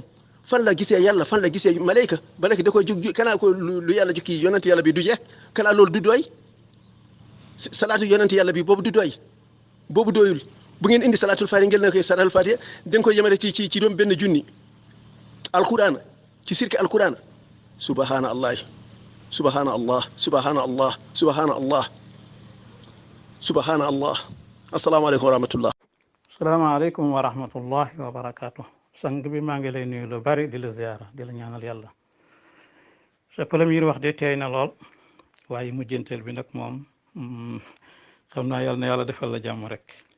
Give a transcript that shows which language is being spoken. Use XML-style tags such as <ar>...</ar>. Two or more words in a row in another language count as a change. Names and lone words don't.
<wo>fan la gisee yàlla fan la gisee malayka da koy jóg kanaa ko lu yàlla jukki yonent yàlla bi du jeex kanaa loolu du doy salaatu yonent yàlla bi boobu du doy boobu doyul bu ngeen indi</wo> <ar>صلاة الفاتحة</ar> <wo>ngeen na koy</wo> <ar>صلاة الفاتحة</ar> <wo>da nga koy yemale ci doom benn junni alquran ci sirki alquran</wo> <ar>سبحان الله سبحان الله سبحان الله سبحان الله سبحان الله السلام عليكم ورحمة الله السلام عليكم ورحمة الله وبركاته</ar> <wo>sang bi maa ngi lay nuyu lu bari di la ziyaara di la ñaanal yàlla sa premier wax de teey na lool waaye mujjanteel bi nag moom xam naa yàlla na yàlla defal la jàmm rek</wo>